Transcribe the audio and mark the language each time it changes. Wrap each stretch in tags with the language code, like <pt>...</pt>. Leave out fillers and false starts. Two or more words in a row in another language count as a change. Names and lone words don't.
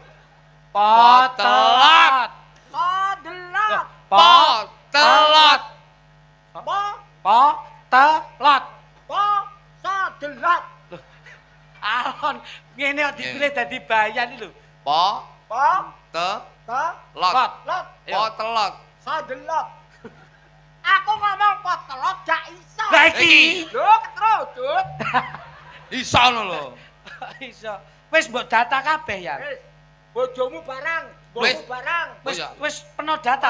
<jv>Potelot. Sodelot. Potelot. Po, Potelot. po, sodelot. Alon ngene kok dipilih dadi bayan iki lho. Po Po, te te, lot. lot. Potelot. Sodelot. Aku ngomong potelot gak iso. Lah iki. Lho, ketrudut. Iso lho. Iso. Wis mbok data kabeh Yan. Wis, bojomu barang, Wis. bojomu barang. Oh, Wis iya. wis peno data.</jv>